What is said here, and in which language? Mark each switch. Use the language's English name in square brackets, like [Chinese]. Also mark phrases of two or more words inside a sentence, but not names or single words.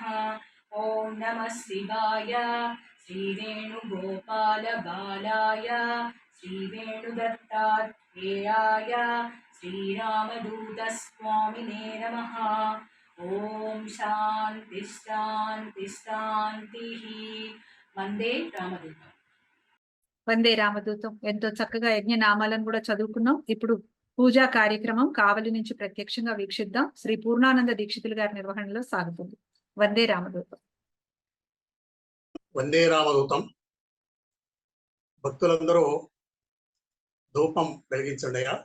[Sanskrit] ॐ नमः शिवाय श्रीवेणुगोपालबालाय श्रीवेणुदत्तात्रेयाय श्रीरामदूतस्वामिने नमः। ॐ शान्ति शान्ति शान्तिः। వందే రామదూతం. వందే రామదూతం. [Telugu] ఎంతో చక్కగా యజ్ఞ నామాలను కూడా చదువుకున్నాం. ఇప్పుడు పూజా కార్యక్రమం కావలి నుంచి ప్రత్యక్షంగా వీక్షిద్దాం. శ్రీ పూర్ణానంద దీక్షితులు గారి నిర్వహణలో సాగుతుంది. [Sanskrit] వందే రామదూతం. వందే రామదూతం. [Telugu] భక్తులందరూ ధూపం వెలిగించండి.